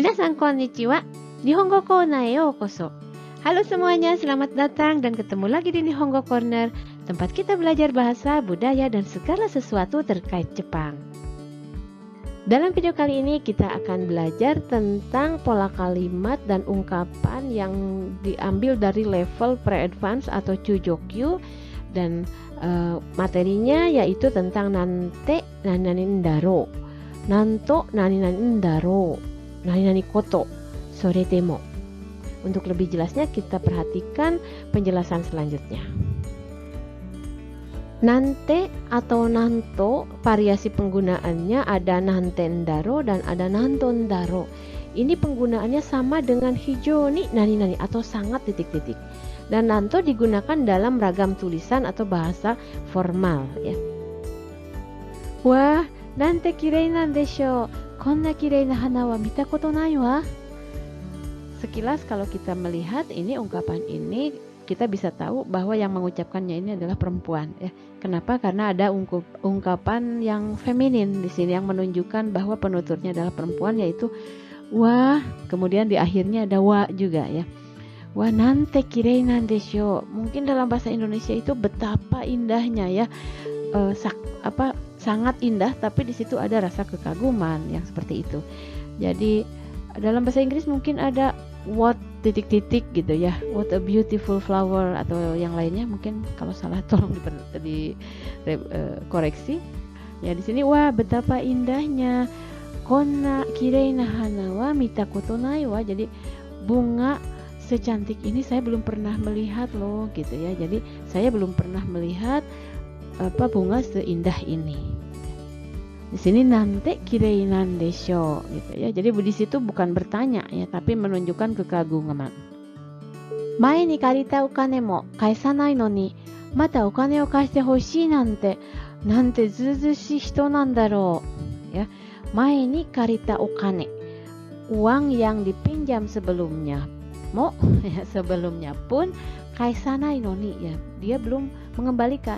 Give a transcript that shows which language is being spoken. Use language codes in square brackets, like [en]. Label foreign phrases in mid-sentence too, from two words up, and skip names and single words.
[ja] 皆さんこんにちは。日本語コーナーへようこそ. [id] Halo semuanya, selamat datang dan ketemu lagi di Nihongo Corner, tempat kita belajar bahasa, budaya, dan segala sesuatu terkait Jepang. Dalam video kali ini kita akan belajar tentang pola kalimat dan ungkapan yang diambil dari level pre-advance atau Chujokyu, dan materinya yaitu tentang [ja] なんて何だろう, なんと何だろう, 何こと, それでも. [id] Untuk lebih jelasnya kita perhatikan penjelasan selanjutnya. Nante atau nanto, variasi penggunaannya ada [ja] なんてだろう [id] dan ada [ja] なんとだろう. [id] Ini penggunaannya sama dengan [ja] 非常に何 [id] atau sangat titik-titik. Dan nanto digunakan dalam ragam tulisan atau bahasa formal ya. Wah, [ja] なんてきれいなんでしょ. こんなきれいな花は見たことないわ. [id] Sekilas kalau kita melihat ini ungkapan ini, kita bisa tahu bahwa yang mengucapkannya ini adalah perempuan ya. Kenapa? Karena ada ungkapan yang feminin di sini yang menunjukkan bahwa penuturnya adalah perempuan, yaitu wa, kemudian di akhirnya ada wa juga ya. [ja] わあなんてきれいなんでしょ. [id] Mungkin dalam bahasa Indonesia itu betapa indahnya ya. Sangat indah, tapi di situ ada rasa kekaguman yang seperti itu. Jadi dalam bahasa Inggris mungkin ada what titik-titik gitu ya, [en] what a beautiful flower [id] atau yang lainnya. Mungkin kalau salah tolong dikoreksi. Ya di sini wah betapa indahnya. [ja] こんなきれいな花は見たことないわ. [id] Jadi bunga secantik ini saya belum pernah melihat loh gitu ya. Jadi saya belum pernah melihat bunga seindah ini. Di sini [ja] なんてきれいなんでしょ [id] gitu ya. Jadi di situ bukan bertanya ya, tapi menunjukkan kekaguman. [ja] 前に借りたお金も返さないのにまたお金を貸してほしいなんて図々しい人なんだろうや. 前に借りたお金, [id] uang yang dipinjam sebelumnya. Mo ya, sebelumnya pun [ja] 返さないのに [id] ya, dia belum mengembalikan.